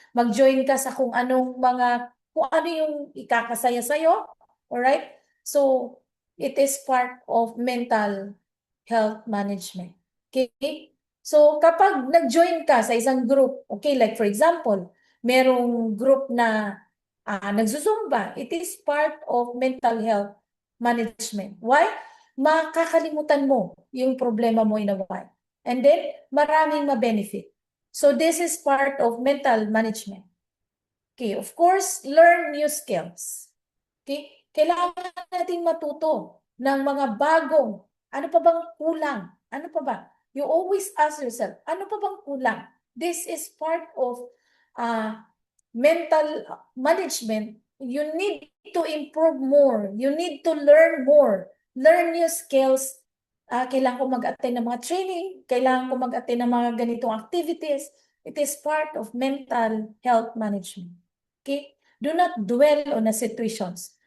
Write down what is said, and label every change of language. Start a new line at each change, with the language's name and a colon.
Filipino: Mag-join ka sa kung ano yung ikakasaya sa'yo.
English: Alright? So, it is part of mental health management. Okay? So,
Filipino: kapag nag-join ka sa isang group,
English: okay, like for example,
Filipino: merong group na nagsusumba,
English: it is part of mental health management. Why?
Filipino: Makakalimutan mo yung problema mo
English: in a while.
Filipino: And then, maraming ma-benefit.
English: So, this is part of mental management. Okay, of course, learn new skills. Okay?
Filipino: Kailangan natin matuto ng mga bagong, ano pa bang kulang? Ano pa ba?
English: You always ask yourself,
Filipino: ano pa bang kulang?
English: This is part of mental management. You need to improve more. You need to learn more. Learn new skills.
Filipino: Kailangan ko mag-attend ng mga training. Kailangan ko mag-attend ng mga ganitong activities.
English: It is part of mental health management. Okay? Do not dwell on the situations.